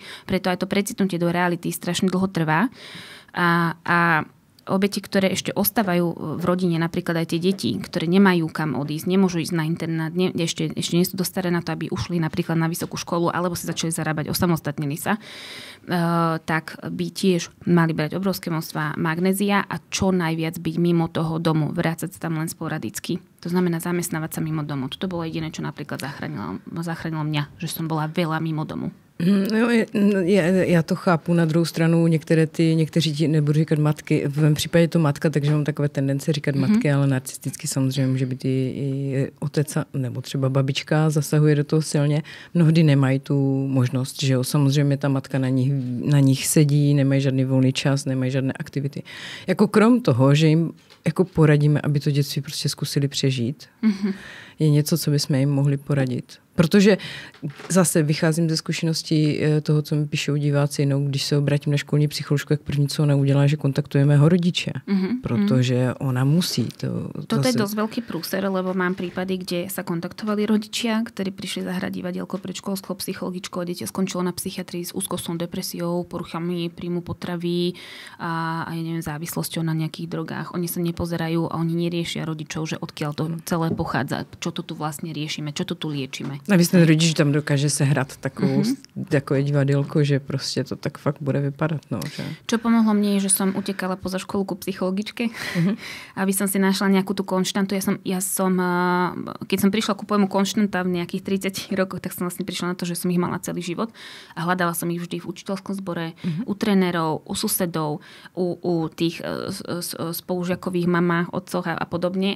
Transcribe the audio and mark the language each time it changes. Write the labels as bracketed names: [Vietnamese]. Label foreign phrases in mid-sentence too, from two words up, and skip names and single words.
[Slovak] Preto aj to precitnutie do reality strašne dlho trvá. A obeti, ktoré ešte ostávajú v rodine, napríklad aj tie deti, ktoré nemajú kam odísť, nemôžu ísť na internát, ešte nie sú dostaré na to, aby ušli napríklad na vysokú školu alebo si začali zarábať, osamostatnili sa, tak by tiež mali brať obrovské množstva magnézia a čo najviac byť mimo toho domu, vrácať sa tam len sporadicky. To znamená zamestnávať sa mimo domu. Toto bolo jediné, čo napríklad zachránilo mňa, že som bola veľa mimo domu. [Czech] No, já to chápu. Na druhou stranu někteří ti nebudu říkat matky, v mém případě to matka, takže mám takové tendence říkat matky, ale narcisticky samozřejmě může být i otec nebo třeba babička zasahuje do toho silně. Mnohdy nemají tu možnost, že jo. Samozřejmě ta matka na nich sedí, nemají žádný volný čas, nemají žádné aktivity. Jako krom toho, že jim jako poradíme, aby to dětství prostě zkusili přežít, je něco, co bychom jim mohli poradit. Protože zase vycházím ze zkušeností toho, co mi píšou diváci, no, když se obrátím na školní psycholožku, jak první, co ona udělá, že kontaktujeme jeho rodiče. Protože ona musí. [Slovak] Toto je dosť veľký prúser, lebo mám prípady, kde sa kontaktovali rodičia, ktorí prišli zahrať divadielko pred školskou psychologičkou a dieťa skončilo na psychiatrii s úzkostnou depresiou, poruchami príjmu potravy a ja neviem, závislosťou na nejakých drogách. Oni sa nepozerajú a oni neriešia rodičov, že odkiaľ to celé pochádza, čo to tu vlastne riešime, čo to tu liečime. [Czech] A vy ten rodič tam dokáže se hrát takové divadielko, že prostě to tak fakt bude vypadat. No, že? [Slovak] Čo pomohlo mne je, že som utekala poza školu ku psychologičke, aby som si našla nejakú tú konštantu. Ja som, keď som prišla ku pojmu konštanta v nejakých 30 rokoch, tak som vlastne prišla na to, že som ich mala celý život a hľadala som ich vždy v učiteľskom zbore, u trénerov, u susedov, u tých spolužiakových mamách, otcoch a podobne.